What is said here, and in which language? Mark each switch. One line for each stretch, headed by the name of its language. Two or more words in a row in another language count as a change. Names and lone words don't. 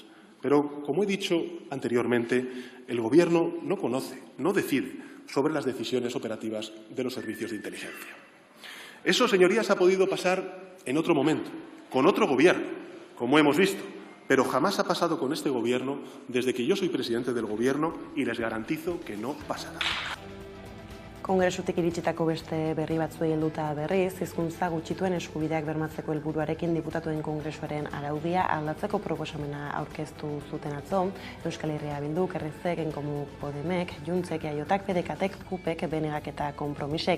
Spanish: Pero, como he dicho anteriormente, el Gobierno no conoce, no decide sobre las decisiones operativas de los servicios de inteligencia. Eso, señorías, ha podido pasar en otro momento, con otro Gobierno, como hemos visto, pero jamás ha pasado con este Gobierno desde que yo soy presidente del Gobierno y les garantizo que no pasará.
Basque: Kongresutik iritsitako beste berri batzuei helduta berriz, hizkuntza gutxituen eskubideak bermatzeko helburuarekin diputatuen kongresuaren araudia aldatzeko proposamena aurkeztu zuten atzo, Euskal Herria Bilduk, RC, Genkomuk, Podemek, Juntzek, Jaiotak, PDKtek, KUPek, BNGak eta Konpromisek.